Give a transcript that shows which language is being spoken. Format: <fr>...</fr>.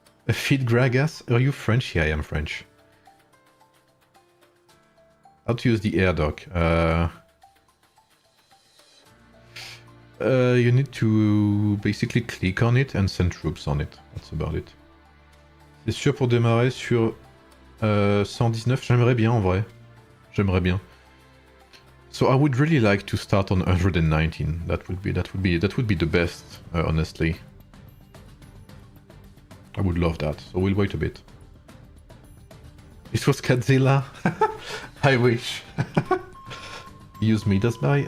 <en>Feed Gragas? Are you French? Yeah, I am French. How to use the air dock? You need to basically click on it and send troops on it. That's about it.</en> <fr>C'est sûr pour démarrer sur 119? J'aimerais bien en vrai. J'aimerais bien.</fr> <en>So I would really like to start on 119. That would be the best, honestly. I would love that. So we'll wait a bit. It was Godzilla. I wish. Use Midas Buy?</en>